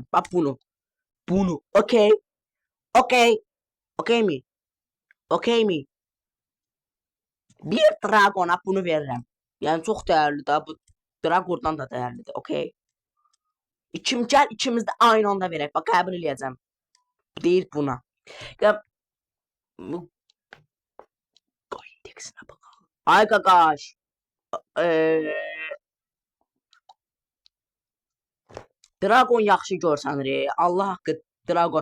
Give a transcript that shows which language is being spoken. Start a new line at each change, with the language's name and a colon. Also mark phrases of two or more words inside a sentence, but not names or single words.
Turkish: Bak bunu. Bunu. Okey. Okey. Okey mi? Okey mi? Bir dragona bunu veririm. Yani çok değerli da bu dragondan da değerlidir. Okey. Gel ikimiz de aynı anda verək.
Azerbaijani: Bak qəbul eləyəcəm. Deyir buna.
Turkish: Ya bu indeksinə bakalım.
Azerbaijani: Ay qaqaş. Eee Dragon yaxşı görsənir. Allah haqqı Dragon.